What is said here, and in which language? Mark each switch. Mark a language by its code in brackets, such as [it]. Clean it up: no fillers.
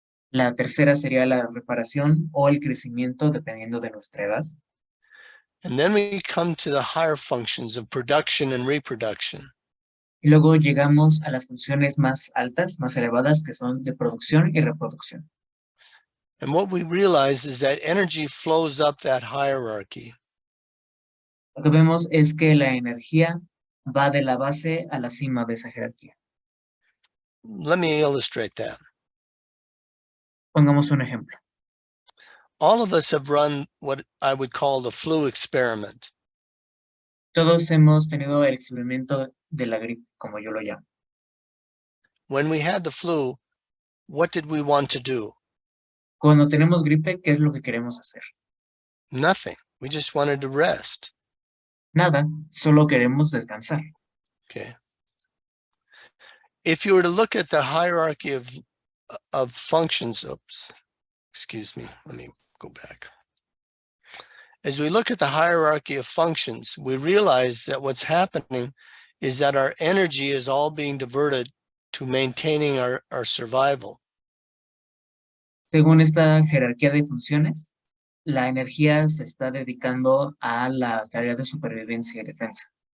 [es] La tercera sería la reparación o el crecimiento dependiendo de nuestra edad. [en] And then we come to the higher functions of production and reproduction. [es] Y luego llegamos a las funciones más altas, más elevadas, que son de producción y reproducción. [en] And what we realize is that energy flows up that hierarchy. [es] Lo que vemos es que la energía va de la base a la cima de esa jerarquía. [en] Let me illustrate that. [es] Pongamos un ejemplo. [en] All of us have run what I would call the flu experiment. [es] Todos hemos tenido el experimento de la gripe, como yo lo llamo. [en] When we had the flu, what did we want to do? [es] Cuando tenemos gripe, ¿qué es lo que queremos hacer? [en] Nothing. We just wanted to rest. [es] Nada, solo queremos descansar. [en] Okay. If you were to look at the hierarchy of functions, excuse me, let me go back. As we look at the hierarchy of functions, we realize that what's happening is that our energy is all being diverted to maintaining our survival. [es] Según esta jerarquía de funciones, la energía se está dedicando a la tarea de supervivencia y defensa.